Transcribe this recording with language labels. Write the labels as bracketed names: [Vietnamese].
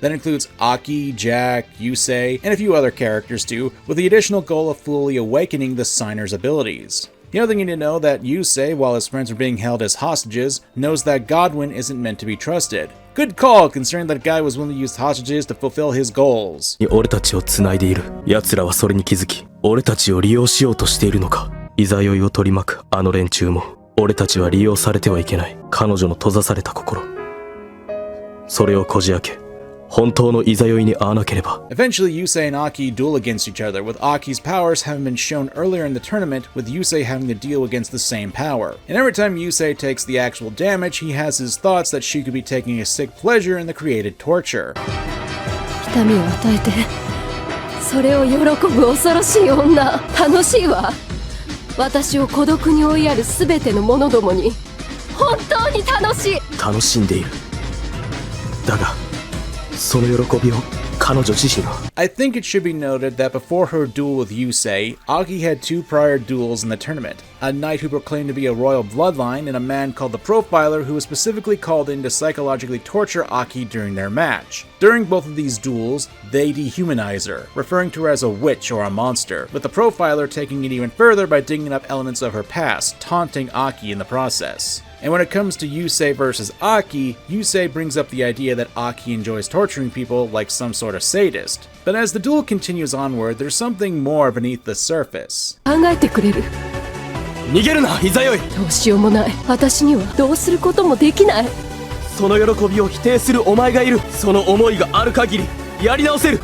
[English] That includes Aki, Jack, Yusei, and a few other characters too, with the additional goal of fully awakening the signers' abilities. The other thing you need to know that Yusei, while his friends are being held as hostages, knows that Godwin isn't meant to be trusted. Good call, considering that guy was willing to use hostages to fulfill his goals. [Japanese] 俺たちを繋いでいる。奴らはそれに気づき、俺たちを利用しようとしているのか。イザヨイを取り巻くあの連中も、俺たちは利用されてはいけない。彼女の閉ざされた心。それをこじ開け、本当のイザヨイに会わなければ。 [English] Eventually, Yusei and Aki duel against each other, with Aki's powers having been shown earlier in the tournament, with Yusei having to deal against the same power. And every time Yusei takes the actual damage, he has his thoughts that she could be taking a sick pleasure in the created torture. [Japanese] 痛みを与えて、それを喜ぶ恐ろしい女。楽しいわ。私を孤独に追いやるすべての者どもに、本当に楽しい。楽しんでいる。だが、その喜びを彼女自身は。 [English] I think it should be noted that before her duel with Yusei, Aki had two prior duels in the tournament. A knight who proclaimed to be a royal bloodline and a man called the Profiler who was specifically called in to psychologically torture Aki during their match. During both of these duels, they dehumanize her, referring to her as a witch or a monster, with the Profiler taking it even further by digging up elements of her past, taunting Aki in the process. And when it comes to Yusei versus Aki, Yusei brings up the idea that Aki enjoys torturing people like some sort of sadist. But as the duel continues onward, there's something more beneath the surface. [Japanese] 考えてくれる。逃げるな、イザヨイ。どうしようもない。私にはどうすることもできない。その喜びを否定するお前がいる。その思いがある限り、やり直せる。